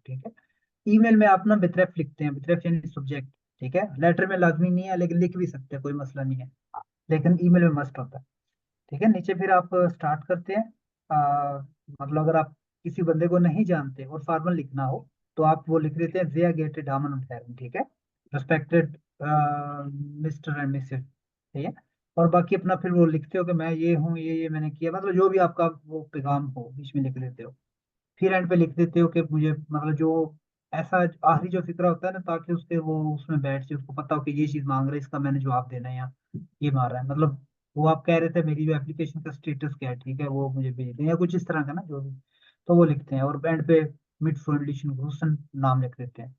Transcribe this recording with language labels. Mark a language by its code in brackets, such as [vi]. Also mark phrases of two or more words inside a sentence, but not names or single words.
[ur] ٹھیک ہے، ای میل میں آپ نا بترف لکھتے ہیں، بترف یعنی سبجیکٹ. ٹھیک ہے، لیٹر میں لازمی نہیں ہے لیکن لکھ بھی سکتے ہیں، کوئی مسئلہ نہیں ہے، لیکن ای میل میں مسٹ ہوتا ہے. ٹھیک ہے، نیچے پھر آپ اسٹارٹ کرتے ہیں، مطلب اگر آپ کسی بندے کو نہیں جانتے اور فارمل لکھنا ہو تو آپ وہ لکھ دیتے ہیں [de] sehr geehrte Damen und Herren। [ur] ٹھیک ہے, [en] respected Mister and Missus. [ur] ٹھیک ہے، اور باقی اپنا پھر وہ لکھتے ہو کہ میں یہ ہوں، یہ میں نے کیا، مطلب جو بھی آپ کا وہ پیغام ہو بیچ میں لکھ دیتے ہو. پھر اینڈ پے لکھ دیتے ہو کہ مجھے مطلب جو ایسا آخری جو فقرہ ہوتا ہے نا، تاکہ اس کے وہ اس میں بیٹھ جائے، اس کو پتہ ہو کہ یہ چیز مانگ رہا ہے، اس کا میں نے جواب دینا ہے یا یہ مار رہا ہے، مطلب وہ آپ کہہ رہے تھے میری جو ایپلیکیشن کا اسٹیٹس کیا ہے، ٹھیک ہے، وہ مجھے بھیج دیں یا کچھ اس طرح کا نا جو بھی، تو وہ لکھتے ہیں اور اینڈ پے [de] mit freundlichen Grüßen [ur] نام لکھ دیتے ہیں.